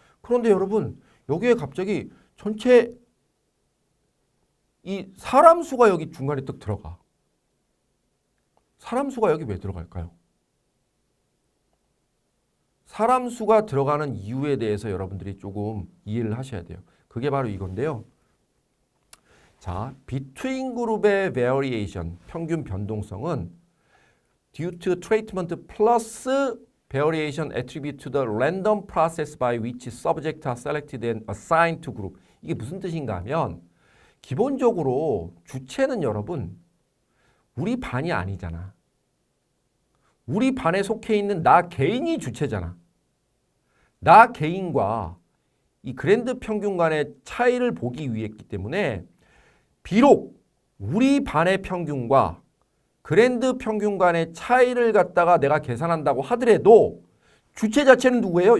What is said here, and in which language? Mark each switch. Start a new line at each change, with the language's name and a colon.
Korean: 그런데 여러분, 여기에 갑자기 전체 이 사람 수가 여기 중간에 딱 들어가. 사람 수가 여기 왜 들어갈까요? 사람 수가 들어가는 이유에 대해서 여러분들이 조금 이해를 하셔야 돼요. 그게 바로 이건데요. 자,
English: between
Korean: 그룹의
English: variation,
Korean: 평균 변동성은
English: due to treatment plus variation attributed to the random process by which subjects are selected and assigned to group.
Korean: 이게 무슨 뜻인가 하면 기본적으로 주체는 여러분 우리 반이 아니잖아. 우리 반에 속해 있는 나 개인이 주체잖아. 나 개인과 이 그랜드 평균 간의 차이를 보기 위했기 때문에 비록 우리 반의 평균과 그랜드 평균 간의 차이를 갖다가 내가 계산한다고 하더라도 주체 자체는 누구예요?